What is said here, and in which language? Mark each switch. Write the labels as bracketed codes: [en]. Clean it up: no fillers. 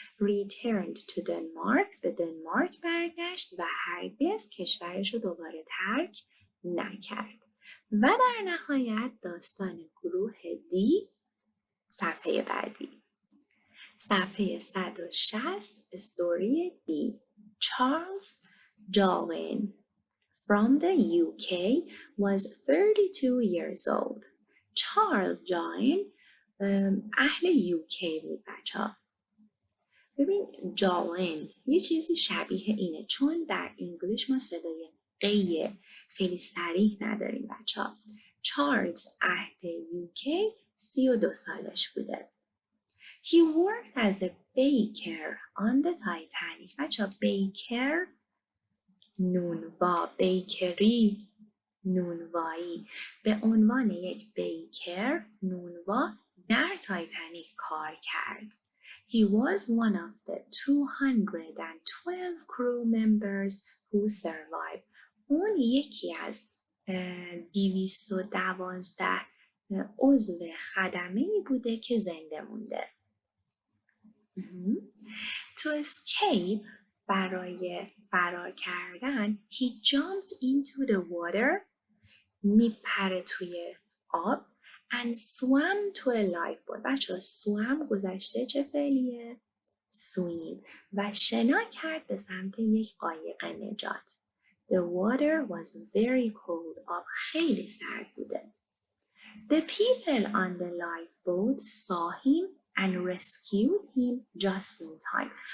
[en] returned to Denmark، [fa] به دنمارک برگشت و هرگز کشورش رو دوباره ترک نکرد. و در نهایت داستان گروه دی، صفحه بعدی. صفحه 160 استوری دی. [en] Charles Javin from the UK was 32 years old. [fa] چارلز جاوین اهل UK بود بچه‌ها. ببین جاوین یه چیزی شبیه اینه، چون در انگلیش ما صدای قیه خیلی صریح نداریم بچه‌ها. چارلز اهل UK 32 سالش بوده. [en] He worked as a baker on the Titanic. [fa] بچه‌ها بیکر نونوا، بیکری نونوایی، به عنوان یک بیکر نونوا در تایتانیک کار کرد. [en] He was one of the 212 crew members who survived. [fa] اون یکی از 212 عضو خدمه‌ای بوده که زنده مونده. [en] To escape، [fa] برای فرار کردن، [en] he jumped into the water، [fa] میپره توی آب، [en] and swam to a lifeboat. [fa] بچه ها swam گذشته چه فعلیه؟ swim. و شنا کرد به سمت یک قایق نجات. [en] The water was very cold. [fa] آب خیلی سرد بوده. [en] The people on the lifeboat saw him and rescued him just in time.